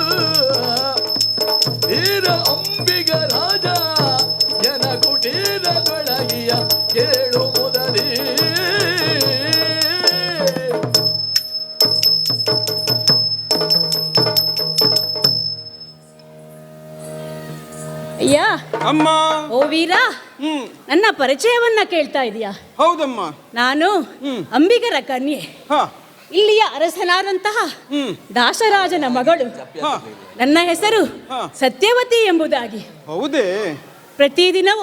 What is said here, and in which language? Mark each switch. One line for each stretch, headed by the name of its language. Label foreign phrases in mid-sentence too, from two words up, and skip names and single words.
Kannada: ತೀರ ಅಂಬಿಗ ರಾಜ ಎನ ಕುಟೀರದೊಳಗಿಯ ಏಳು ಮೊದಲಿ. ಅಯ್ಯ, ಅಮ್ಮ. ಓ ವೀರ, ನನ್ನ ಪರಿಚಯವನ್ನ ಕೇಳ್ತಾ ಇದೀಯಾ? ಹೌದಮ್ಮ. ನಾನು ಅಂಬಿಗರ ಕನ್ಯೆ, ಹ ಇಲ್ಲಿಯ ಅರಸನಾದಂತಹ ದಾಸರಾಜನ ಮಗಳು. ಹ ನನ್ನ ಹೆಸರು ಹಾ. ಸತ್ಯವತಿ ಎಂಬುದಾಗಿ. ಹೌದೇ? ಪ್ರತಿದಿನವೂ